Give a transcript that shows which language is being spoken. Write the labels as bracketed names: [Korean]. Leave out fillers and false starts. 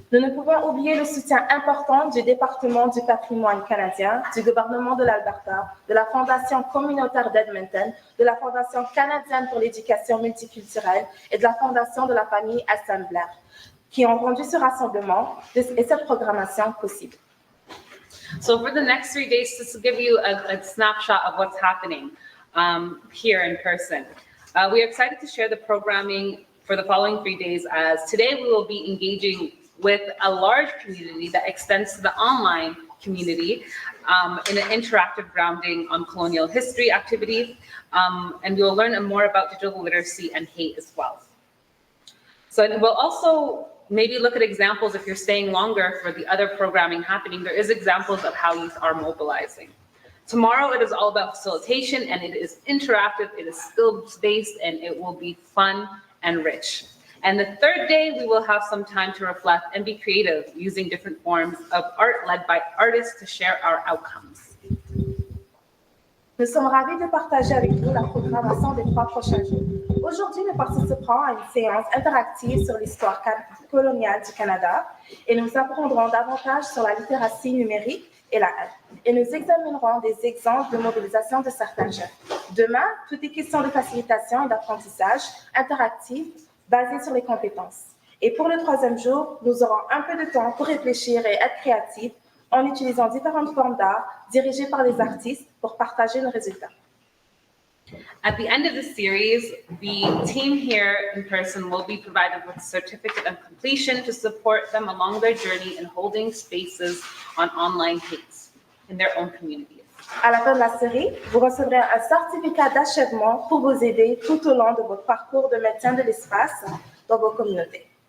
[French] Nous ne pouvons oublier le soutien important du département du patrimoine canadien, du gouvernement de l'Alberta, de la Fondation communautaire d'Edmonton, de la Fondation canadienne pour l'éducation multiculturelle et de la Fondation de la famille Assemblaire, qui ont rendu ce rassemblement et cette programmation possible. [English] So for the next 3 days, just to give you a snapshot of what's happening here in person. We are excited to share the programming for the following 3 days, as today we will be engaging with a large community that extends to the online community in an interactive grounding on colonial history activity. And we will learn more about digital literacy and hate as well. So we'll also maybe look at examples, if you're staying longer for the other programming happening, there is examples of how youth are mobilizing. Tomorrow it is all about facilitation, and it is interactive, it is skills-based, and it will be fun and rich. And the third day, we will have some time to reflect and be creative using different forms of art led by artists to share our outcomes. [French] Nous sommes ravis de partager avec vous la programmation des 3 prochains jours. Aujourd'hui, nous participerons à une séance interactive sur l'histoire coloniale du Canada et nous apprendrons davantage sur la littératie numérique et la haine. Et nous examinerons des exemples de mobilisation de certains jeunes. Demain, tout est question de facilitation et d'apprentissage interactif basé sur les compétences. Et pour le 3e jour, nous aurons un peu de temps pour réfléchir et être créatifs en utilisant différentes formes d'art dirigées par les artistes pour partager nos résultats. [English] At the end of the series, the team here in person will be provided with a certificate of completion to support them along their journey in holding spaces on online hate in their own communities. [French] À la fin de la série, vous recevrez un certificat d'achèvement pour vous aider tout au long de votre parcours de maintien de l'espace dans vos communautés.